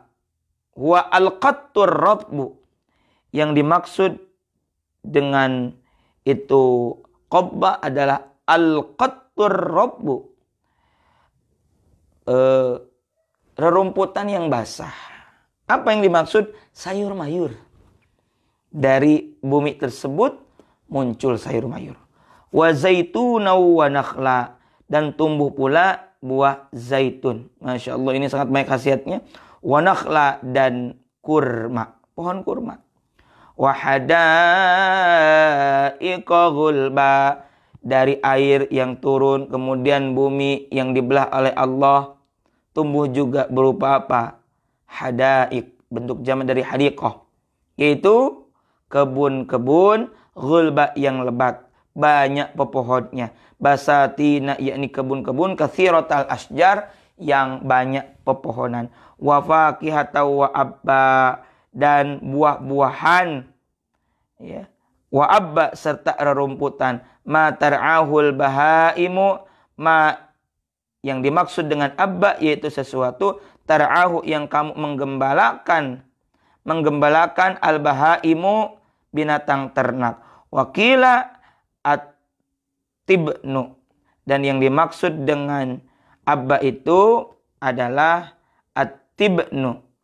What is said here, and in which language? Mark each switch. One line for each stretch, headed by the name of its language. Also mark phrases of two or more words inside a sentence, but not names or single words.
Arabic: والقت الرطب,
Indonesian: yang dimaksud dengan itu qabba adalah
Arabic: القت الرطب,
Indonesian: rerumputan yang basah. Apa yang dimaksud? Sayur mayur. Dari bumi tersebut muncul sayur mayur.
Arabic: وزيتونا ونخلا,
Indonesian: dan tumbuh pula buah zaitun.
Arabic: ما شاء الله,
Indonesian: ini sangat baik khasiatnya.
Arabic: ونخلا,
Indonesian: dan kurma, pohon kurma.
Arabic: وحدائق غلبا,
Indonesian: dari air yang turun, kemudian bumi yang dibelah oleh Allah, tumbuh juga berupa apa? Hadaik, bentuk jamak dari hadiqah, yaitu kebun-kebun, ghulba yang lebat, banyak pepohonnya. Basatina, yakni kebun-kebun,
Arabic: كثيرة الأشجار,
Indonesian: yang banyak pepohonan.
Arabic: وفاكهة وأبا,
Indonesian: dan buah-buahan ya.
Arabic: وأبا,
Indonesian: serta rerumputan.
Arabic: ما ترعاه البهائم، ما,
Indonesian: yang dimaksud dengan abba yaitu sesuatu tar'ahu yang kamu menggembalakan al-bahaimu, binatang ternak.
Arabic: وقيل التبن,
Indonesian: dan yang dimaksud dengan abba itu adalah at-tibnu.